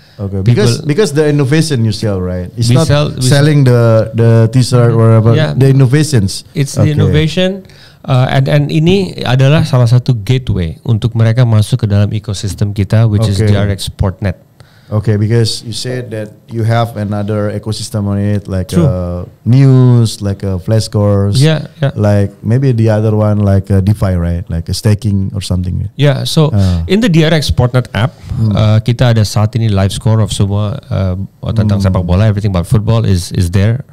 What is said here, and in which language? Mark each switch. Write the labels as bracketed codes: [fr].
[en] Okay, because the innovation you sell, right? It's not selling the t-shirt or whatever. Yeah. The innovations. It's the innovation. [id] And ini adalah salah satu gateway untuk mereka masuk ke dalam ekosistem kita, [en] which is DRX Sportnet. Okay, because you said that you have another ecosystem on it, like news, like flash scores, like maybe the other one like DeFi, right? Like a staking or something. Yeah, so in the DRX Sportnet app, [id] kita ada saat ini [en] live score of [id] semua tentang sepak bola, [en] everything about football is there.